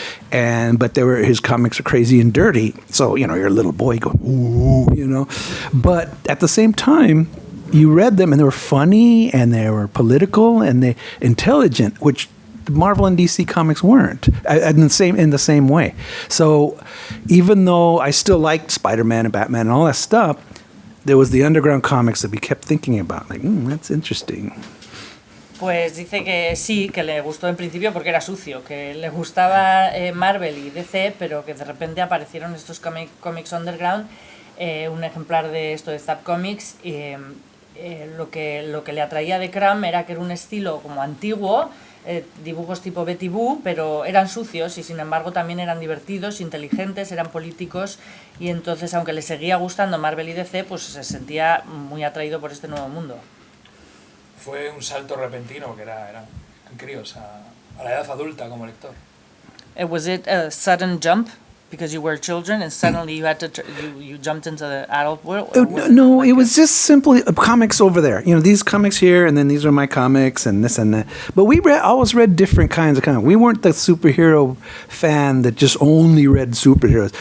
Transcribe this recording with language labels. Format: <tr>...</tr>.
<en>But his comics are crazy and dirty. So, you're a little boy going, ooh, But at the same time, you read them and they were funny and they were political and they intelligent, which Marvel and DC comics weren't in the same way. So even though I still liked Spider-Man and Batman and all that stuff, there was the underground comics that we kept thinking about. Like, that's interesting.</en> <es>Pues dice que sí, que le gustó en principio porque era sucio, que le gustaba Marvel y DC, pero que de repente aparecieron estos comics underground, un ejemplar de esto de Zap Comics, y lo que le atraía de Crumb era que era un estilo como antiguo, dibujos tipo Betty Boo, pero eran sucios y sin embargo también eran divertidos, inteligentes, eran políticos, y entonces aunque le seguía gustando Marvel y DC, pues se sentía muy atraído por este nuevo mundo. Fue un salto repentino porque eran críos a la edad adulta como lector.</es> <en>Was it a sudden jump because you were children and suddenly you had to you jumped into the adult world? No, it was just simply comics over there. These comics here, and then these are my comics, and this and that. But we always read different kinds of comics. We weren't the superhero fan that just only read superheroes.</en>